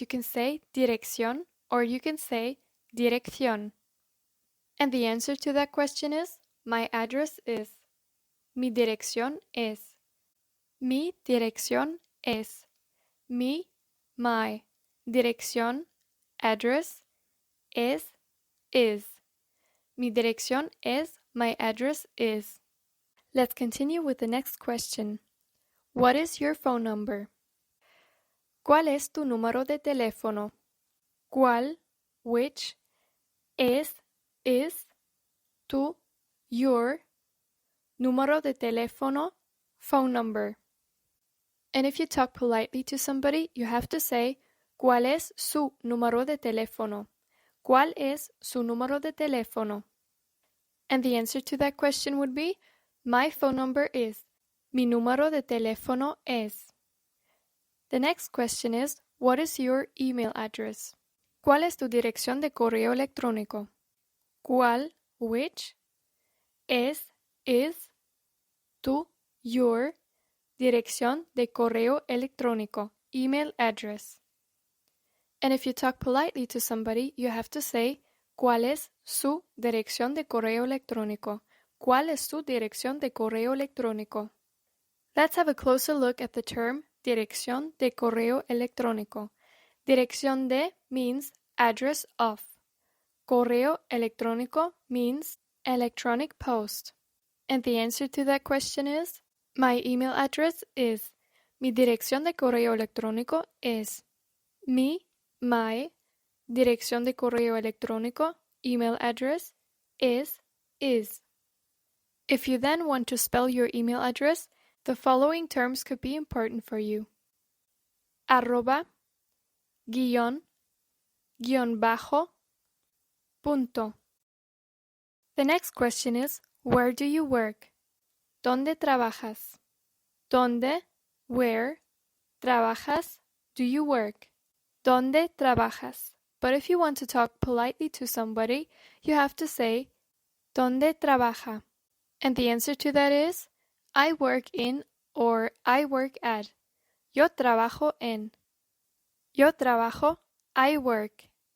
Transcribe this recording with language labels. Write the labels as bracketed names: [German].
[English] You can say dirección or you can say dirección. And the answer to that question is, my address is. [Spanish] Mi dirección es. Mi dirección es. Mi, [English] my. [Spanish] Dirección, [English] address, [Spanish] es, [English] is. [Spanish] Mi dirección es, [English] my address is. Let's continue with the next question. What is your phone number? [Spanish] ¿Cuál es tu número de teléfono? ¿Cuál, [English] which, [Spanish] es, [English] is, [Spanish] tu, [English] your, [Spanish] número de teléfono, [English] phone number. And if you talk politely to somebody, you have to say, [Spanish] ¿Cuál es su número de teléfono? ¿Cuál es su número de teléfono? [English] And the answer to that question would be, my phone number is. [Spanish] Mi número de teléfono es. [English] The next question is, what is your email address? [Spanish] ¿Cuál es tu dirección de correo electrónico? ¿Cuál, [English] which, [Spanish] es, [English] is, [Spanish] tu, [English] your, [Spanish] dirección de correo electrónico, [English] email address. And if you talk politely to somebody, you have to say, [Spanish] ¿Cuál es su dirección de correo electrónico? ¿Cuál es su dirección de correo electrónico? [English] Let's have a closer look at the term [Spanish] dirección de correo electrónico. Dirección de [English] means address of. [Spanish] Correo electrónico [English] means electronic post. And the answer to that question is, my email address is. [Spanish] Mi dirección de correo electrónico es. Mi, [English] my, [Spanish] dirección de correo electrónico, [English] email address, is. If you then want to spell your email address, the following terms could be important for you. [Spanish] Arroba, guión, guión bajo, punto. [English] The next question is, where do you work? [Spanish] ¿Dónde trabajas? ¿Dónde, [English] where, [Spanish] trabajas, [English] do you work? [Spanish] ¿Dónde trabajas? [English] But if you want to talk politely to somebody, you have to say, [Spanish] ¿Dónde trabaja? [English] And the answer to that is, I work in or I work at. [Spanish] Yo trabajo en. Yo trabajo, [English] I work.